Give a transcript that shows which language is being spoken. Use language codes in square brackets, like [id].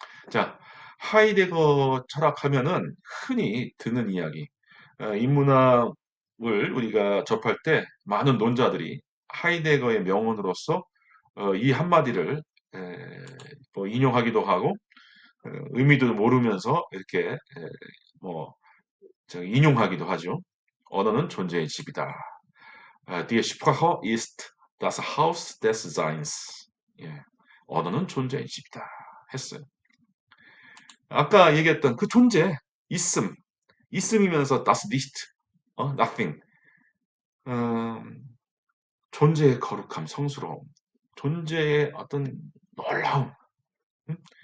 [ko] 자, 하이데거 철학하면은 흔히 드는 이야기, 인문학을 우리가 접할 때 많은 논자들이 하이데거의 명언으로서 이 한마디를 에, 뭐 인용하기도 하고 의미도 모르면서 이렇게 뭐 인용하기도 하죠. 언어는 존재의 집이다. [de] Die Sprache ist das Haus des Seins. [ko] 예, 언어는 존재의 집이다. 했어요. 아까 얘기했던 그 존재, 있음, 있음이면서 [de] das nicht, [ko] nothing. 음, 존재의 거룩함, 성스러움, 존재의 어떤 놀라움. 음?